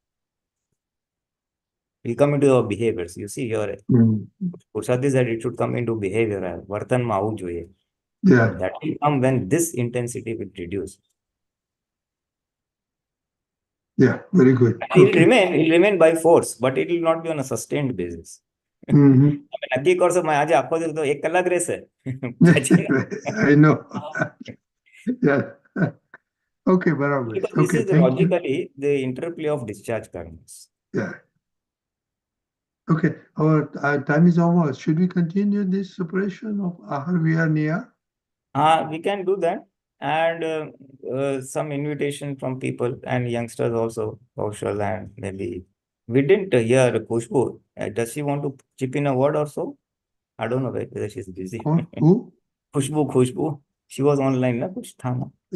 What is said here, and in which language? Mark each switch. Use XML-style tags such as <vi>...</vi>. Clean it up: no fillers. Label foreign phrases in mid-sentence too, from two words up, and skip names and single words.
<en>We come into our behaviors. You see, your Purusharth is that it should come into behavior.</en> <gu>વર્તન માં આવું જોઈએ.</gu> <en>Yeah. But that will come when this intensity will reduce. Yeah, very good. It will remain by force, but it will not be on a sustained basis.</en> <gu>નક્કી કરશો આજે આખો દિવસ તો 1 કલાક રહેશે.</gu> <en>I know. Yeah. Okay, barabar. Because Okay, this is logically the interplay of discharge karmas. Yeah. Okay, our time is almost. Should we continue this separation of ahar, vihara, nihara? We can do that. And some invitation from people and youngsters also, social, and maybe we didn't hear Khushbu. Does she want to chip in a word or so? I don't know whether she's busy. Who? Khushbu. She was online, na?</en> <hi>कुछ था ना?</hi>